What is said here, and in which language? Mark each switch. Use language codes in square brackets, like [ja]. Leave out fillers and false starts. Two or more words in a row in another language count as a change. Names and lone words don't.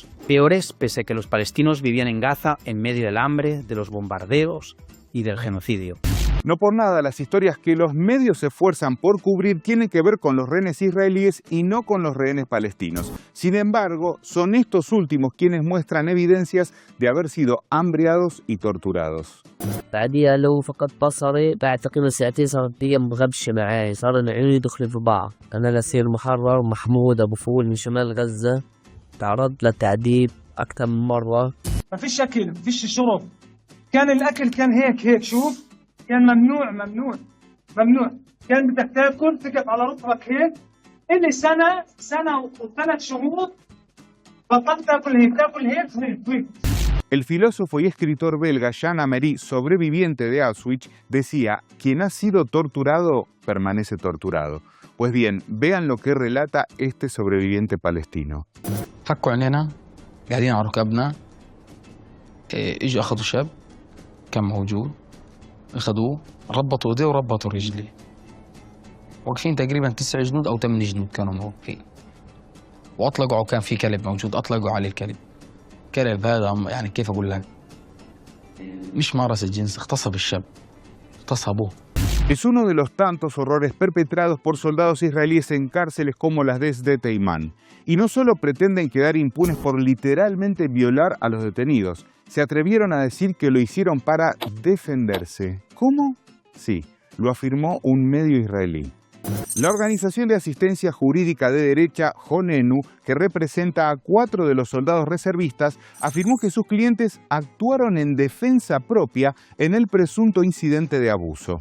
[es] Peores pese a que los palestinos vivían en Gaza en medio del hambre, de los bombardeos y del genocidio. No por nada, las historias que los medios se esfuerzan por cubrir tienen que ver con los rehenes israelíes y no con los rehenes palestinos. Sin embargo, son estos últimos quienes muestran evidencias de haber sido hambreados y torturados. [ar] بعديها لو فقدت بصري بعد تقريبا ساعتين صارت هي مغبشة معاي صار عيوني يدخلوا في بعض. أنا لسير محرر محمود أبو فول من شمال غزة تعرضت للتعذيب أكثر من مرة. ما فيش أكل ما فيش شرب كان الأكل كان هيك شوف كان ممنوع كان بدك تاكل تقف على ركبك هيك إلي سنة و3 شهور بطلت تاكل هيك. [es] El filósofo y escritor belga Jean Amery, sobreviviente de Auschwitz, decía: quien ha sido torturado permanece torturado. Pues bien, vean lo que relata este sobreviviente palestino. [ar] فكوا عينينا قاعدين على ركبنا اجوا اخذوا شاب كان موجود اخذوه ربطوا ايديه وربطوا رجليه واقفين تقريبا 9 جنود او 8 جنود كانوا موقفين واطلقوا كان في كلب موجود اطلقوا عليه الكلب كلب هذا يعني كيف اقول لك مش مارس الجنس اغتصب الشاب اغتصبوه. [es] Es uno de los tantos horrores perpetrados por soldados israelíes en cárceles como las de Sde Teiman. Y no solo pretenden quedar impunes por literalmente violar a los detenidos, se atrevieron a decir que lo hicieron para defenderse. ¿Cómo? Sí, lo afirmó un medio israelí. La organización de asistencia jurídica de derecha, Jonenu, que representa a 4 de los soldados reservistas, afirmó que sus clientes actuaron en defensa propia en el presunto incidente de abuso.